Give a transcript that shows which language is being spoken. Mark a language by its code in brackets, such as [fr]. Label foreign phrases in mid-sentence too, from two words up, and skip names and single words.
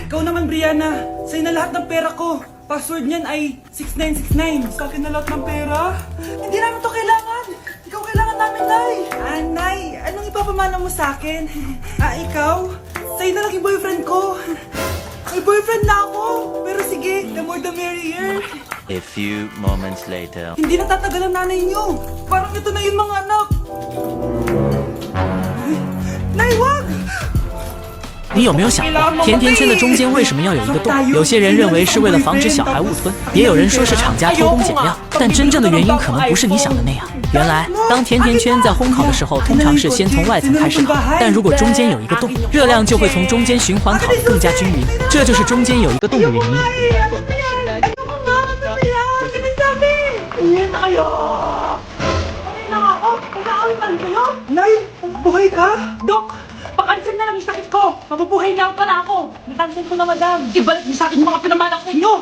[tl] Ikaw naman, Brianna. Sa'yo na lahat ng pera ko. Password niyan ay 6969. Sa akin na lahat ng pera. Hindi namin to kailangan. Ikaw kailangan namin, Nay. Nay, anong ipapamana mo sa akin? Ikaw? Sa'yo na lang yung boyfriend ko. May boyfriend na ako. Pero sige, [en] the more the merrier. A few moments later. [tl] Hindi natatagal ang nanay niyo. Parang ito na yung mga anak. Nay, wag! [zh] 你有没有想过，甜甜圈的中间为什么要有一个洞？有些人认为是为了防止小孩误吞，也有人说是厂家偷工减料，但真正的原因可能不是你想的那样。原来，当甜甜圈在烘烤的时候，通常是先从外层开始烤，但如果中间有一个洞，热量就会从中间循环烤得更加均匀，这就是中间有一个洞的原因。 [tl] Uwi na kayo! Uwi na ako! Kailangan pa rin kayo? Nay, buhay ka? Dok, pakansin na lang yung sakit ko. Mabubuhay na pala ako. Natansin ko na, madam. Ibalik niyo sa akin yung mga pinamanak ko inyo.